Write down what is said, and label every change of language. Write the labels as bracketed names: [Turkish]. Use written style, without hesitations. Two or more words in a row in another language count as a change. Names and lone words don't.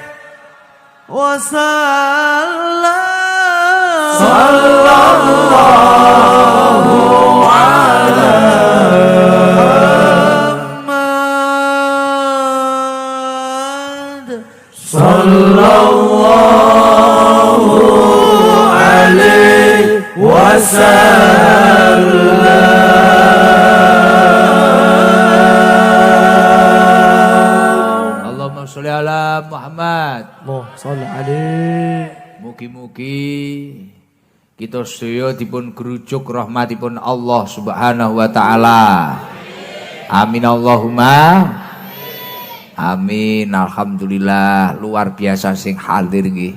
[Arabic] وسلم صلى الله على محمد صلى الله عليه اللهم صل على محمد. صل عليه. [Javanese] Mugi-mugi kita sedaya dipun gerujuk rahmatipun [Arabic] الله سبحانه وتعالى. آمين اللهم آمين. [Javanese] Alhamdulillah [Indonesian] luar biasa [Javanese] sing hadir nggih.